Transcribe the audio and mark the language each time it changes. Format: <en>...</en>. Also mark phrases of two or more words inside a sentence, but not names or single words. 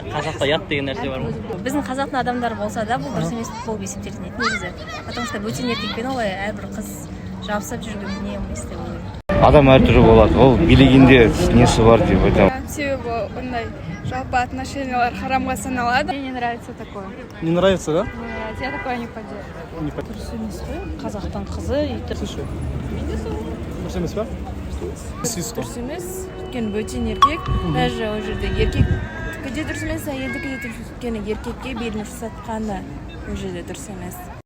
<kk>Қазақта ұят деген нәрсе бар ма? Біздің қазақтың адамдары болса да бұл дұрыс емес болып есептелетін еді негізі.</kk> <ru>Потому что</ru> <kk>бөтен еркекпен олай әрбір қыз жабысып жүрген не емес деп ойлаймын. Адам әртүрлі болады, ол билігінде несі бар деп айтамын. Себебі ондай жалпы отношениялар харамға саналады.</kk> <ru>Мне не нравится такое. Не нравится, да? Я такое не поддерживаю.</ru> <kk>Дұрыс емес қой қазақтың қызы Дұрыс емес па? Дұрыс емес. Өйткені бөтен еркек, даже ол жерде еркек де дұрыс емес, әйелдікі де дұрыс. Өйткені еркекке беріліп жатқаны ол жерде дұрыс емес.</kk>